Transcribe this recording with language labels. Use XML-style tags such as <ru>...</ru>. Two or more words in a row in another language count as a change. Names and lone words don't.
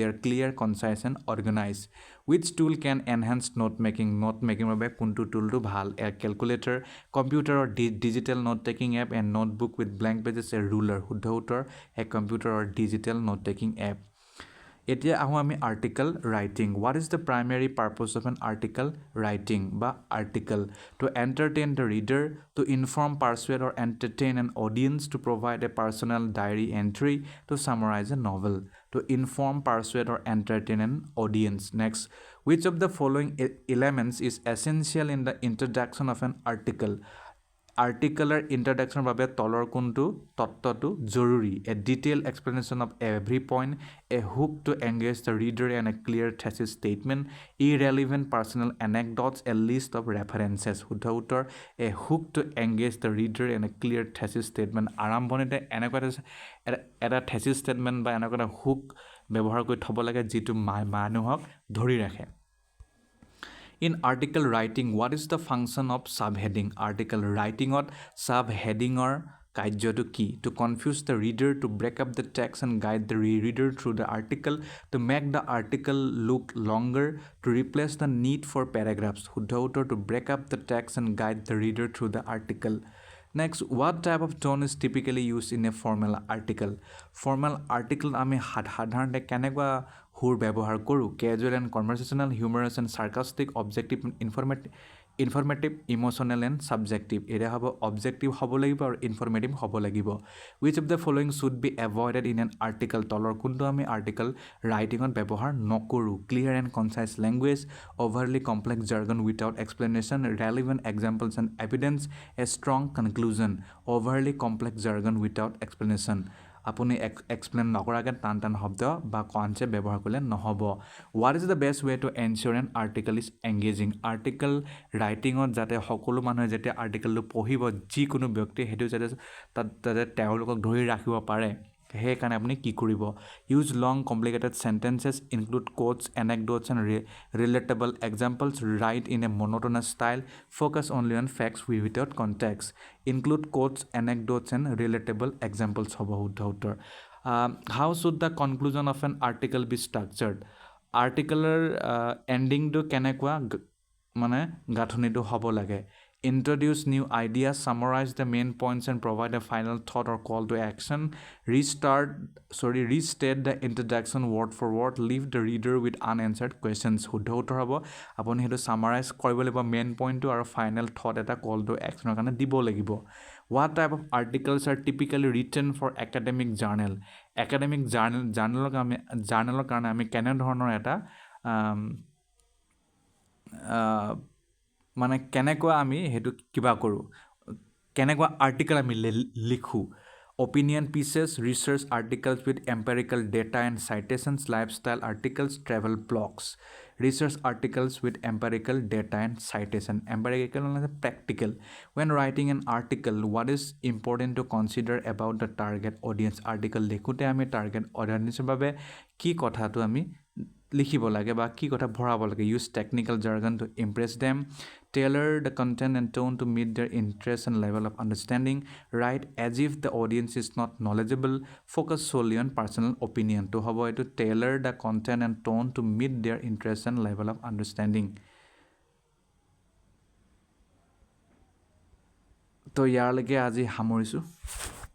<en>are clear concise and organize which tool can enhance note making</en> <as>বাবে কোনটো টুলটো ভাল</as> <en>a calculator computer digital note taking app a notebook with blank pages a ruler</en> <as>শুদ্ধ উত্তৰ</as> <en>a computer digital note taking app</en> <as>এতিয়া আহোঁ আমি আৰ্টিকল</as> <en>writing what is the primary purpose of an article writing বা article to entertain the reader to inform persuade or entertain an audience to provide a personal diary entry to summarize a novel to inform persuade or entertain an audience next which of the following elements is essential in the introduction of an article</en> <as>আৰ্টিকুলাৰ ইন্ট্ৰডাকশ্যনৰ বাবে তলৰ কোনটো তত্ত্বটো জৰুৰী</as> <en>a detail explanation of every point a hook to engage the reader and a clear thesis statement irrelevant personal anecdotes a list of references</en> <as>শুদ্ধ উত্তৰ</as> <en>a hook to engage the reader and a clear thesis statement</en> <as>আৰম্ভণিতে এনেকুৱা এটা থেচিছ ষ্টেটমেণ্ট বা এনেকুৱা এটা হুক ব্যৱহাৰ কৰি থ'ব লাগে যিটো মানুহক ধৰি ৰাখে</as> <en>In article writing, what is the function of subheading? Article writing ot subheading or</en> <as>কাৰ্যটো কি</as> <en>to confuse the reader, to break up the text and guide the reader through the article, to make the article look longer, to replace the need for paragraphs.</en> <as>শুদ্ধ উত্তৰ</as> <en>to break up the text and guide the reader through the article. Next, what type of tone is typically used in a formal article? Formal article</en> <as>আমি সাধাৰণতে কেনেকুৱা সুৰ ব্যৱহাৰ কৰোঁ</as> <en>casual and conversational, humorous and sarcastic, objective and informative, emotional and subjective.</en> <as>এয়া হ'ব objective হ'ব লাগিব আৰু informative হ'ব লাগিব.</as> <en>Which of the following should be avoided in an article?</en> <as>তলৰ কোনটো আমি article writingত ব্যৱহাৰ নকৰোঁ</as> <en>clear and concise language, overly complex jargon without explanation, relevant examples and evidence, a strong conclusion. Overly complex jargon without explanation.</en> <as>আপুনি এক্সপ্লেইন নকৰাকৈ টান শব্দ বা কনচেপ্ট ব্যৱহাৰ কৰিলে নহ'ব</as> <en>what is the best way to ensure an article is engaging</en> <as>আৰ্টিকল ৰাইটিঙত যাতে সকলো মানুহে যেতিয়া আৰ্টিকলটো পঢ়িব যিকোনো ব্যক্তিয়ে সেইটো যাতে তেওঁলোকক ধৰি ৰাখিব পাৰে সেইকাৰণে আপুনি কি কৰিব</as> <en>use long complicated sentences include quotes anecdotes and relatable examples write in a monotonous style focus only on facts without context include quotes anecdotes and relatable examples</en> <as>হ'ব শুদ্ধ উত্তৰ</as> <en>how should the conclusion of an article be structured</en> <as>আৰ্টিকলৰ এণ্ডিংটো কেনেকুৱা মানে গাঁথনিটো হ'ব লাগে</as> <en>introduce new ideas, summarize the main points and provide a final thought or call to action, restate the introduction word for word, leave the reader with unanswered questions.</en> <as>শুদ্ধ উত্তৰ হ'ব আপুনি সেইটো summarize কৰিব লাগিব</as> <en>main point</en> <as>আৰু</as> <en>final thought</en> <as>এটা</as> <en>call to action</en> <as>কাৰণে দিব লাগিব</as> <en>what type of articles are typically written for academic journal</en> <as>journalৰ কাৰণে আমি কেনে ধৰণৰ এটা মানে কেনেকুৱা আমি সেইটো কিবা কৰোঁ কেনেকুৱা আৰ্টিকল আমি লিখোঁ</as> <en>opinion pieces, research articles with empirical data and citations, lifestyle articles, travel blogs. Research articles with empirical data and citation. Empirical is practical. When writing an article, what is important to consider about the target audience?</en> <as>Article লিখোঁতে আমি target audience বাবে কি কথাটো আমি লিখিব লাগে বা কি কথা ভৰাব লাগে</as> <en>use technical jargon to impress them tailor the content and tone to meet their interest and level of understanding write as if the audience is not knowledgeable focus solely on personal opinion to hobo to tailor the content and tone to meet their interest and level of understanding to</en> <as>ইয়াৰ লৈকে আজি সামৰিছোঁ</as>